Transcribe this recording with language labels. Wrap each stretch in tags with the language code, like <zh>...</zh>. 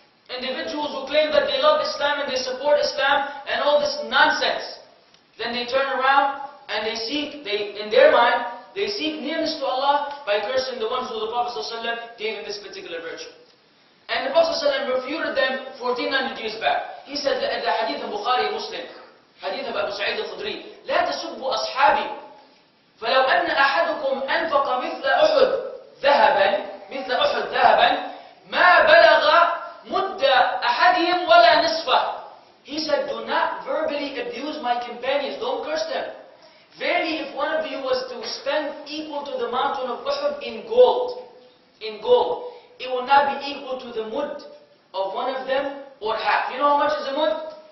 <en>Individuals who claim that they love Islam and they support Islam and all this nonsense. Then they turn around and in their mind, they seek nearness to Allah by cursing the ones who the Prophet ﷺ gave in this particular virtue. And the Prophet ﷺ refuted them 1400 years back. He said that the hadith of Bukhari Muslim, hadith of Abu Sa'id al-Khudri,</en> <ar>لا تسبوا أصحابي فلو أن أحدكم أنفق مثل أحد ذهبا ما بلغ مد أحدهم ولا نصفه.</ar> <en>He said, do not verbally abuse my companions, don't curse them. Verily, if one of you was to spend equal to the mountain of Uhud in gold, it will not be equal to the mud of one of them or half. You know how much is a mud?</en>